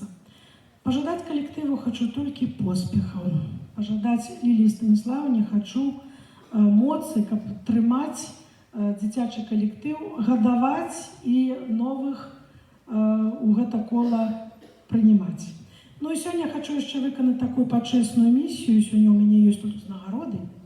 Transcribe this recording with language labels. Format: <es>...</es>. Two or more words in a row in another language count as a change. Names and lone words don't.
<be>Пажадаць калектыву хочу толькі поспехаў. Пажадаць Ліліі Станіславне хочу моцы, каб трымаць дзіцячы калектыў, гадаваць і новых у гэта кола прынимаць.</be> <ru>Ну и сегодня я хочу еще выполнить такую почестную миссию. Сегодня у меня есть тут нагороды.</ru>